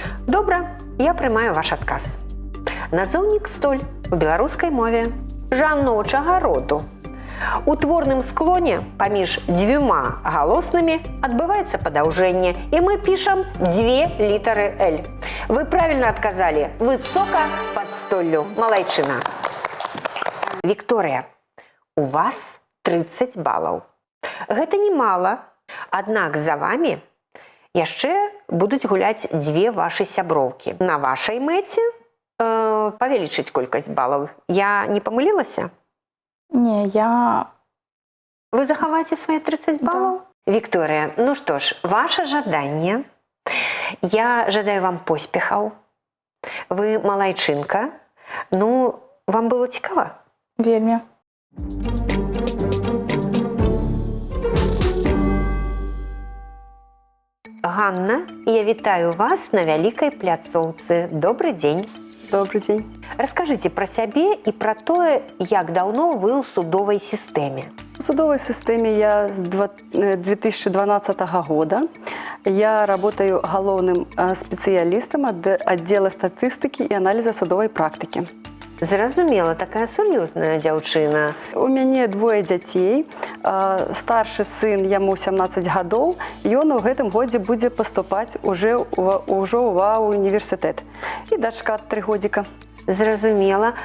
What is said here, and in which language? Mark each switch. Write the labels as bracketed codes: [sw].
[be] Добра, я прымаю ваш адказ. Назоўнік столь у беларускай мове жаночага роду. У творным склоне паміж дзвюма галоснымі адбываецца падаўжэнне, і мы пішам дзве літары «Л». Вы правільна адказалі «высока пад столлю». Малайчына. Вікторыя, у вас 30 балаў. Гэта немала, аднак за вамі яшчэ будуць гуляць дзве вашы сяброўкі. На вашай мэце павялічыць колькасць балаў. Я не памылілася? Не, я... Вы захаваеце свае 30 балаў? Да. Вікторыя, ну што ж, ваше жаданне. Я жадаю вам поспехаў. Вы малайчынка. Ну, вам было цікава? Вельмі. Ганна, я вітаю вас на вялікай пляцоўцы. Добры дзень. [ru] Добрый день. Раскажыце пра сябе і пра тое, як даўно вы ў судовай сістэме. В судовой системе я с 2012 года. Я работаю головным специалистом отдела статистики и анализа судовой практики. [be] Зразумела, такая сур'ёзная дзяўчына. У мяне двое дзяцей. Старшы сын, яму 17 гадоў, і ён у гэтым годзе будзе паступаць ужо ва універсітэт. І дачка 3 годзіка. Зразумела.